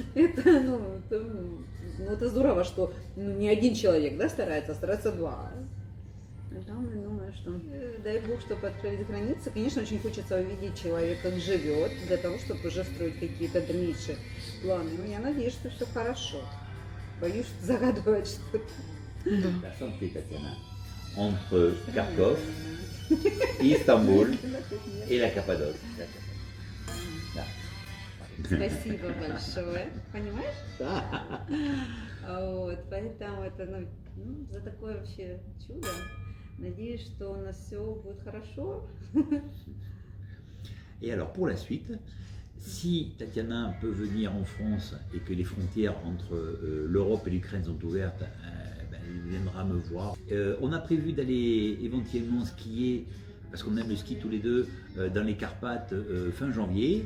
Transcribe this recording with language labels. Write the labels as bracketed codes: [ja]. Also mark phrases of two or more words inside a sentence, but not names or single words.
[ru] Это здорово, что не один человек, да, старается, а стараются два. Там, я думаю, что дай бог, чтобы открылись границы. Конечно, очень хочется увидеть человека, как живет, для того, чтобы уже строить какие-то дальнейшие планы. Но я надеюсь, что все хорошо. Боюсь загадывать что-то. [fr] La santé, Tatiana, entre Kharkov, Istanbul et la Cappadoce. [ru] Спасибо большое. Понимаешь? Вот, поэтому это, ну, за такое вообще чудо. Надеюсь, что у нас все будет хорошо. [fr] Et alors pour la suite, si Tatiana peut venir en France et que les frontières entre l'Europe et l'Ukraine sont ouvertes, elle viendra me voir. On a prévu d'aller éventuellement skier, parce qu'on aime le ski tous les deux, dans les Carpates fin janvier.